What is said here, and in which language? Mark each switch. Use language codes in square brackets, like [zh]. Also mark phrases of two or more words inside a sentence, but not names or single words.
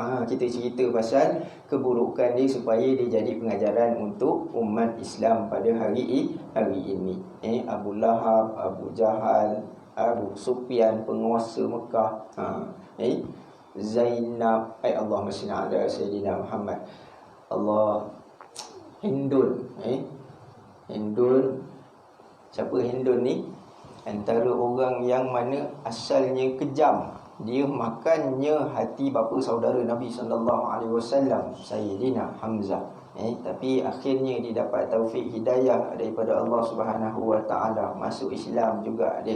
[ms] Kita cerita pasal keburukan dia supaya dia jadi pengajaran untuk umat Islam pada hari ini. Abu Lahab, Abu Jahal, Abu Sufyan, penguasa Mekah. Zainab, [ar] اللهم صل على سيدنا محمد. [ms] Hindun. Hindun. Siapa Hindun ni? Antara orang yang mana asalnya kejam. Dia makannya hati bapa saudara Nabi SAW, Sayyidina Hamzah. Tapi akhirnya dia dapat taufik hidayah daripada Allah SWT, masuk Islam juga dia.